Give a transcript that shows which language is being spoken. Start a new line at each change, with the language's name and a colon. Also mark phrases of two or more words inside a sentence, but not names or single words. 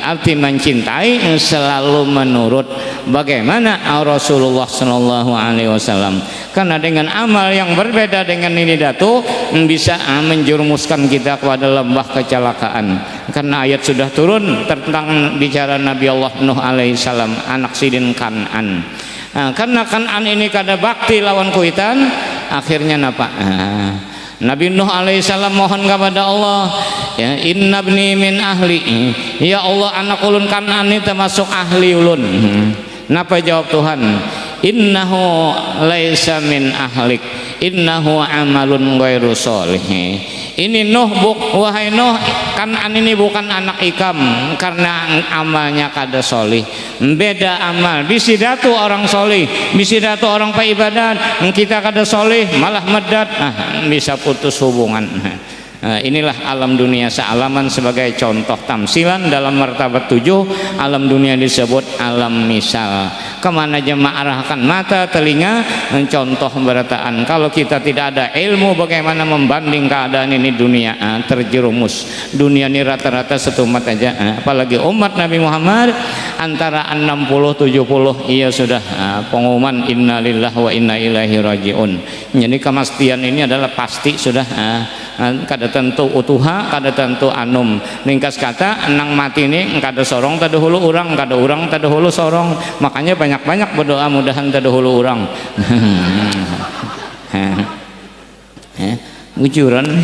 Banjar: Arti mencintai selalu menurut bagaimana Rasulullah
Arabic: Sallallahu Alaihi Wasallam.
Banjar: Karena dengan amal yang berbeda dengan ini datu bisa menjerumuskan kita kepada lembah kecelakaan. Karena ayat sudah turun tentang bicara Nabi Allah Nuh alaihissalam, anak sidin Kan'an. Karena Kan'an ini kada bakti lawan kuitan, akhirnya napa? Nabi Nuh alaihissalam mohon kepada Allah,
Arabic: ya inna ibni min ahli,
Banjar: ya Allah anak ulun Kan'an ini termasuk ahli ulun. Napa jawab Tuhan?
Arabic: Innahu laisa min ahlik, innahu amalun ghairu sholih.
Banjar: Ini Nuh, wahai Nuh, Kan'an ini bukan anak ikam karena amalnya kada solih. Beda amal, bisidatu orang solih, bisidatu orang paibadat, kita kada solih malah medat, bisa putus hubungan. Inilah alam dunia sealaman sebagai contoh tamsilan dalam martabat 7. Alam dunia disebut alam misal. Kemana jemaah arahkan mata, telinga, contoh berataan. Kalau kita tidak ada ilmu bagaimana membanding keadaan ini dunia, terjerumus. Dunia ini rata-rata setumat aja, apalagi umat Nabi Muhammad antara 60-70 iya sudah pengumuman
Arabic: innalillahi wa inna ilaihi rajiun.
Banjar: Jadi kemastian ini adalah pasti sudah, kada tentu utuha, kada tentu anum. Ringkas kata nang mati ini kada sorong tadahulu urang, kada urang tadahulu sorong. Makanya banyak-banyak berdoa mudahan tadahulu urang. Ujuran.